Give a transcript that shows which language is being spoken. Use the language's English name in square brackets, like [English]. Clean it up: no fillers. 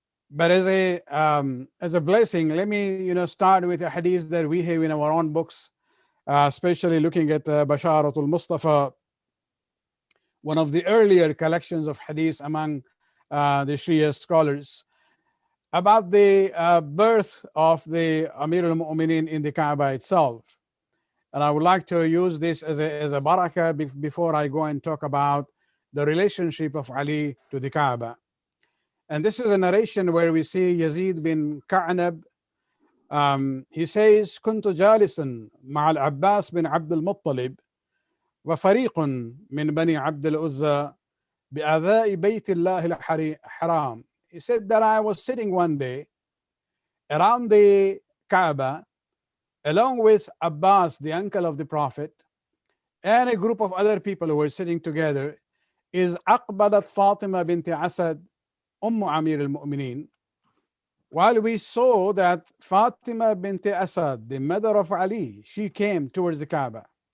[English] But as a blessing, let me start with a hadith that we have in our own books, especially looking at Basharatul Mustafa, one of the earlier collections of hadith among the Shia scholars, about the birth of the Amir al-Mu'mineen in the Kaaba itself. And I would like to use this as a barakah before I go and talk about the relationship of Ali to the Kaaba. And this is a narration where we see Yazid bin Ka'nab. He says, [Arabic] كنت جالسا مع العباس بن عبد المطلب وفريق من بني عبد العزى بأذاء بيت الله الحرام. [English] He said that I was sitting one day around the Kaaba along with Abbas, the uncle of the Prophet, and a group of other people who were sitting together. Is [Arabic] أقبلت فاطمة بنت أسد [English] Amir al-Mu'mineen, while we saw that Fatima bint Asad, the mother of Ali, she came towards the Kaaba.